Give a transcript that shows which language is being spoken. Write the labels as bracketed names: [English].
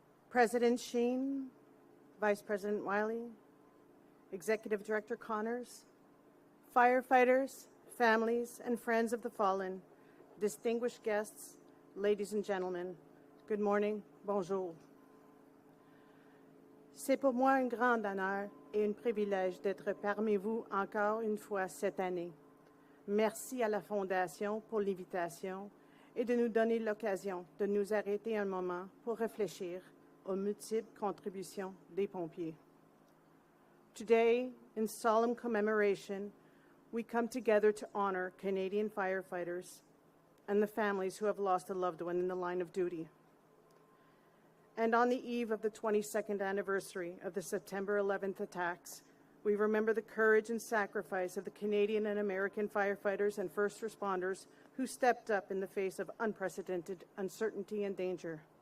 [English] President Sheen, Vice President Wiley, Executive Director Connors, firefighters, families, and friends of the fallen, distinguished guests, ladies and gentlemen, good morning, bonjour. [French] C'est pour moi un grand honneur et un privilège d'être parmi vous encore une fois cette année. Merci à la Fondation pour l'invitation et de nous donner l'occasion de nous arrêter un moment pour réfléchir aux multiples contributions des pompiers. [English] Today, in solemn commemoration, we come together to honor Canadian firefighters and the families who have lost a loved one in the line of duty. And on the eve of the 22nd anniversary of the September 11th attacks, we remember the courage and sacrifice of the Canadian and American firefighters and first responders who stepped up in the face of unprecedented uncertainty and danger.